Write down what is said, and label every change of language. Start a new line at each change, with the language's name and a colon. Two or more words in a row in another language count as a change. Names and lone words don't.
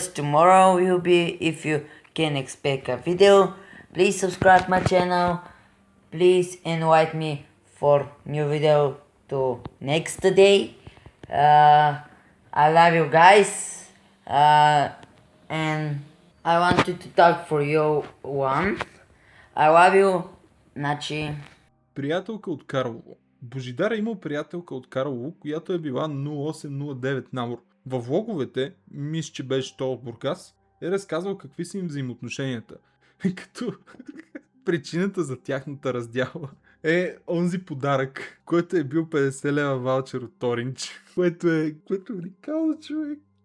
English: Tomorrow will be, if you can expect a video, please subscribe my channel, please invite me for new video to next day. I love you guys, and I wanted to talk for you one. I love you,
Bulgarian: Начи. Приятелка от Карлово. Божидар е имал приятелка от Карлово, която е била 0809 набор. Във влоговете, мисля, че беше той от Бургас, е разказвал какви са им взаимоотношенията. Като причината за тяхната раздяла е онзи подарък, който е бил 50 лева ваучер от Торинч, което е уникално, човек.